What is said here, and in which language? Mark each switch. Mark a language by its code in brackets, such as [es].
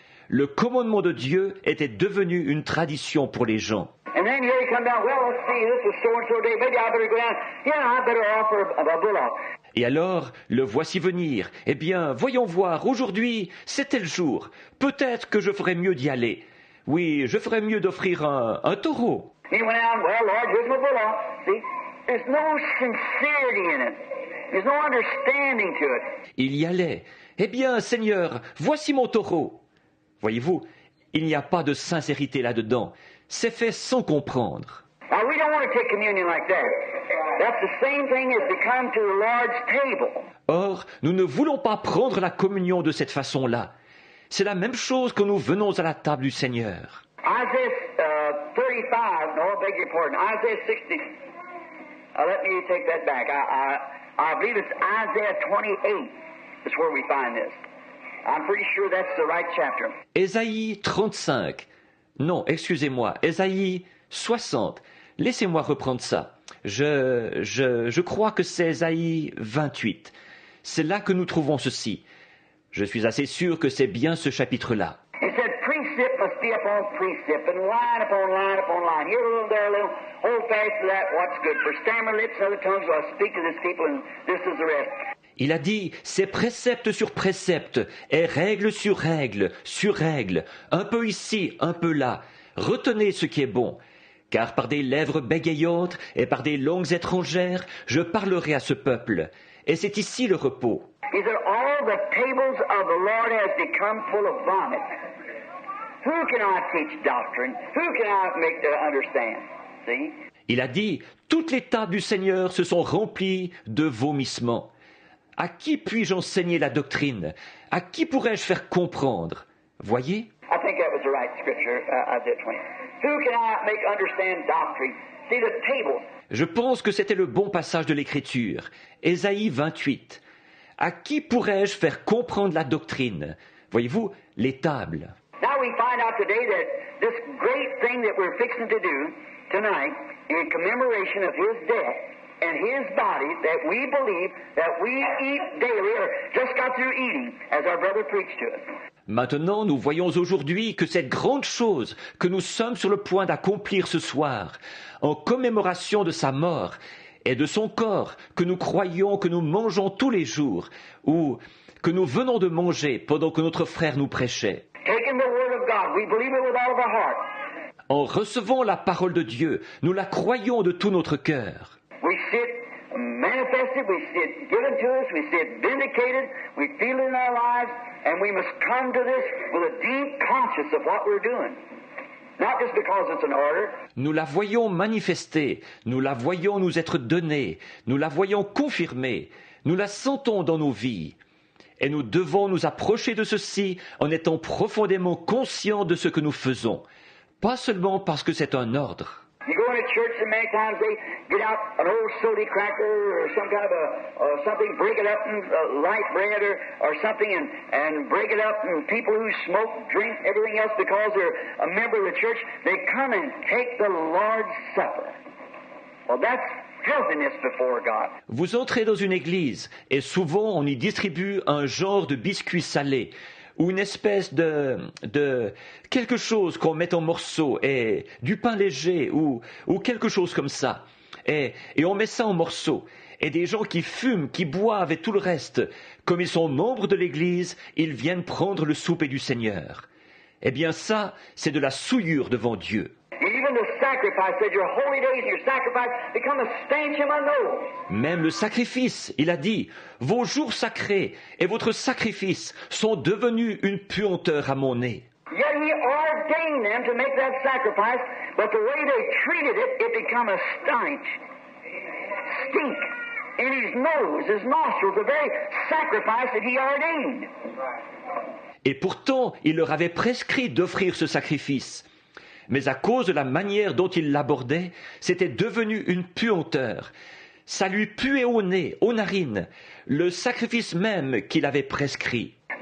[fr] Le commandement de Dieu était devenu une tradition pour les gens. [en] And then here you come down, well, let's see, this is so-and-so day, maybe I better go down, I better offer a bullock. [fr] Et alors, le voici venir. Eh bien, voyons voir, aujourd'hui, c'est tel jour. Peut-être que je ferais mieux d'y aller. Oui, je ferais mieux d'offrir un taureau. [en] He went out, well, Lord, here's my bullock. See, there's no sincerity in it. There's no understanding to it. [fr] Il y allait. Eh bien, Seigneur, voici mon taureau. Voyez-vous, il n'y a pas de sincérité là-dedans. C'est fait sans comprendre. [en] Now, we don't want to take communion like that. That's the same thing as to come to the Lord's table. [fr] Or, nous ne voulons pas prendre la communion de cette façon-là. C'est la même chose que nous venons à la table du Seigneur. [en] Isaiah 35, no, I beg your pardon, Isaiah 60. Let me take that back. I believe it's Isaiah 28 is where we find this. I'm pretty sure that's the right chapter. [fr] Ésaïe 35. Non, excusez-moi, Ésaïe 60. Laissez-moi reprendre ça. Je crois que c'est Ésaïe 28. C'est là que nous trouvons ceci. Je suis assez sûr que c'est bien ce chapitre-là. [en] He said, precept must be upon precept, and line upon line upon line. Here a little, there a little. Hold fast to that, what's good. For stammer lips and other tongues will I speak to this people, and this is the rest. [fr] Il a dit, c'est précepte sur précepte, et règle sur règle, un peu ici, un peu là. Retenez ce qui est bon. Car par des lèvres bégayantes et par des langues étrangères, je parlerai à ce peuple. Et c'est ici le repos. [en] He said, all the tables of the Lord has become full of vomit. Who can I teach doctrine? Who can I make to understand? See? [fr] Il a dit, toutes les tables du Seigneur se sont remplies de vomissements. À qui puis-je enseigner la doctrine? À qui pourrais-je faire comprendre? Voyez? [en] I think that was the right scripture, Isaiah 20. Who can I make understand doctrine? See the tables. [fr] Je pense que c'était le bon passage de l'Écriture. Ésaïe 28. À qui pourrais-je faire comprendre la doctrine? Voyez-vous, les tables. [en] Now we find out today that this great thing that we're fixing to do tonight in commemoration of His death and His body that we believe that we eat daily or just got through eating as our brother preached to us. [fr] Maintenant, nous voyons aujourd'hui que cette grande chose que nous sommes sur le point d'accomplir ce soir, en commémoration de sa mort et de son corps que nous croyons que nous mangeons tous les jours, ou que nous venons de manger pendant que notre frère nous prêchait. [en] Taking the word of God, we believe it with all of our heart. [fr] En recevant la parole de Dieu, nous la croyons de tout notre cœur. [en] We see it manifested, we see it given to us, we see it vindicated, we feel it in our lives, and we must come to this with a deep conscience of what we're doing. Not just because it's an order. [fr] Nous la voyons manifester, nous la voyons nous être donnée, nous la voyons confirmée, nous la sentons dans nos vies. Et nous devons nous approcher de ceci en étant profondément conscients de ce que nous faisons, pas seulement parce que c'est un ordre. [en] You go into church and many times they get out an old soda cracker or some kind of something, break it up in light bread or something and break it up, and people who smoke, drink, everything else because they're a member of the church, they come and take the Lord's Supper. Well, that's filthiness before God. [fr] Vous entrez dans une église et souvent on y distribue un genre de biscuit salé ou une espèce de quelque chose qu'on met en morceaux, et du pain léger ou quelque chose comme ça. Et on met ça en morceaux. Et des gens qui fument, qui boivent et tout le reste, comme ils sont membres de l'Église, ils viennent prendre le souper du Seigneur. Eh bien ça, c'est de la souillure devant Dieu. [en] Even the sacrifice said your holy days and your sacrifice become a stench in my nose. [fr] Même le sacrifice, il a dit, vos jours sacrés et votre sacrifice sont devenus une puanteur à mon nez. [en] Yet he ordained them to make that sacrifice, but the way they treated it, it become a stench. Stink in his nose, his nostrils, the very sacrifice that he ordained. [fr] Et pourtant, il leur avait prescrit d'offrir ce sacrifice. Mais à cause de la manière dont il l'abordait, c'était devenu une puanteur. Ça lui puait au nez, aux narines, le sacrifice même qu'il avait prescrit.